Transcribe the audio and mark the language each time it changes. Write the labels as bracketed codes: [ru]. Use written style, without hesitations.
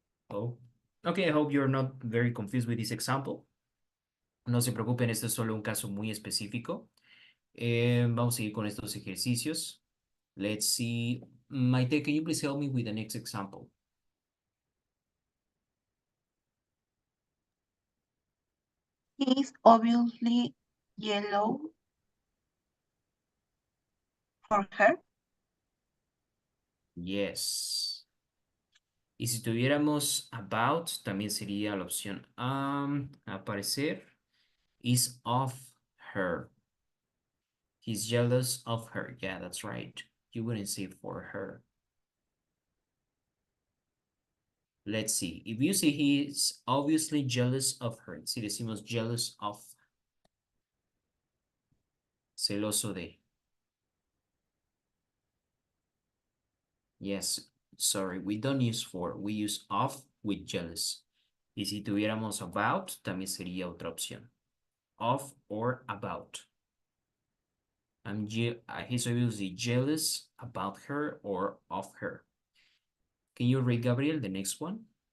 [en] Oh, okay, I hope you're not very confused with this example. [es] No se preocupen, este es solo un caso muy específico. Vamos a ir con estos ejercicios. [en] Let's see. Maite, can you please help me with the next example? He's obviously yellow for her. Yes. [es] Y si tuviéramos about, también sería la opción aparecer. [en] Is of her. He's jealous of her. Yeah, that's right. You wouldn't say for her. Let's see. If you say he's obviously jealous of her. [es] Si decimos jealous of. Celoso de. [en] Yes, sorry, we don't use for. We use of with jealous. [es] Y si tuviéramos about, también sería otra opción. [en] Of or about. He's obviously jealous about her or of her. Can you read, Gabriel, the next one?